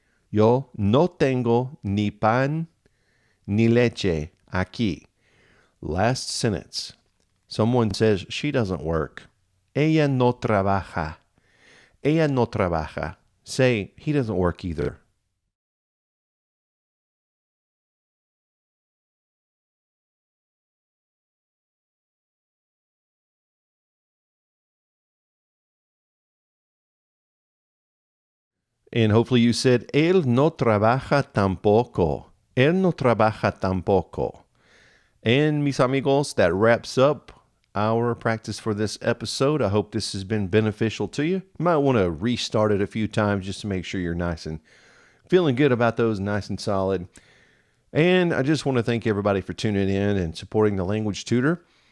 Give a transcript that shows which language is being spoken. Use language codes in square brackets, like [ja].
[es] Yo no tengo ni pan ni leche aquí. [en] Last sentence. Someone says she doesn't work. [es] Ella no trabaja. Ella no trabaja. [en] Say, he doesn't work either. And hopefully you said, [es] él no trabaja tampoco. Él no trabaja tampoco. [en] And [es] mis amigos, [en] that wraps up our practice for this episode. I hope this has been beneficial to you. You might want to restart it a few times just to make sure you're nice and feeling good about those, nice and solid. And I just want to thank everybody for tuning in and supporting the Language Tutor.